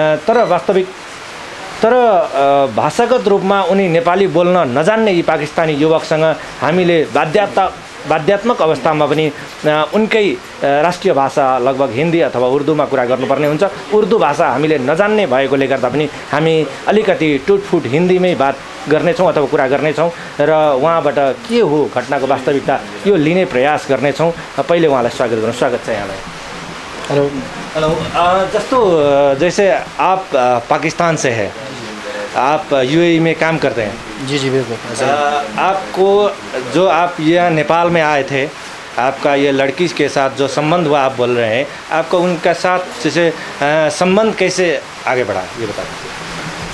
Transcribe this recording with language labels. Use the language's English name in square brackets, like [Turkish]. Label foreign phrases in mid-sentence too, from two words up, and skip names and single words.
[Nepali] तर भाषागत रूपमा उनी नेपाली बोल्न नजान्ने यी पाकिस्तानी युवकसँग हामीले बाध्यात्मक अवस्थामा पनि उनकै राष्ट्रिय भाषा लगभग हिन्दी अथवा उर्दूमा कुरा गर्नुपर्ने हुन्छ। उर्दू भाषा हामीले नजान्ने भएकोले गर्दा पनि हामी अलिकति टुटफुट हिन्दीमै बात गर्नेछौँ अथवा कुरा गर्नेछौँ र उहाँबाट के हो घटनाको वास्तविकता यो लिने प्रयास गर्नेछौँ। पहिले उहाँलाई स्वागत गर्नु। स्वागत छ यहाँलाई। हेलो हेलो। [Hindi] जैसे आप पाकिस्तान से है, आप यूएई में काम करते हैं। जी जी बिल्कुल। आपको जो आप यहाँ नेपाल में आए थे, आपका ये लड़की के साथ जो संबंध हुआ आप बोल रहे हैं, आपका उनका साथ जैसे संबंध कैसे आगे बढ़ा ये बता दीजिए।